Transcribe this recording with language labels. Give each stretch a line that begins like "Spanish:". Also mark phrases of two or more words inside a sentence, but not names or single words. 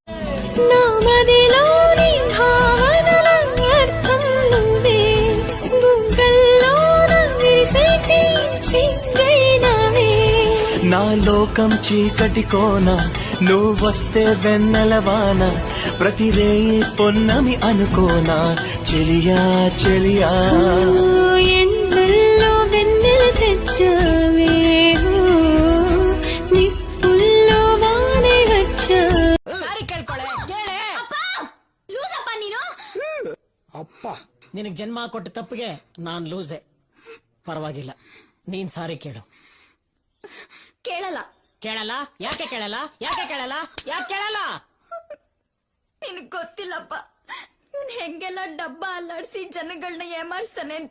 Telugu: నా లోకం చీకటి కోన నువ్వొస్తే వెన్నెలవాన ప్రతిరేయి పొన్నమి అనుకోనా చెలియా చెలియా ఎండల్లో వెన్నెల తెచ్చావే నిప్పుల్లో వానే వచ్చావే
Kannada: ಅಪ್ಪ ನಿನಗೆ ಜನ್ಮ ಕೊಟ್ಟ ತಪ್ಪಿಗೆ ನಾನ್ ಲೂಸೆ. ಪರವಾಗಿಲ್ಲ, ನೀನ್ ಸಾರಿ ಕೇಳು. ಕೇಳಲ್ಲ. ಕೇಳಲ್ಲ? ಯಾಕೆ ಕೇಳಲ್ಲ? ಯಾಕೆ ಕೇಳಲ್ಲ? ಯಾಕೆ ಕೇಳಲ್ಲ? ನಿನಗ್ ಗೊತ್ತಿಲ್ಲಪ್ಪ, ಇವ್ನ್ ಹೆಂಗೆಲ್ಲ ಡಬ್ಬ ಅಲ್ಲಾಡ್ಸಿ ಜನಗಳನ್ನ ಏಮಾರಿಸ್ತಾನೆ ಅಂತ.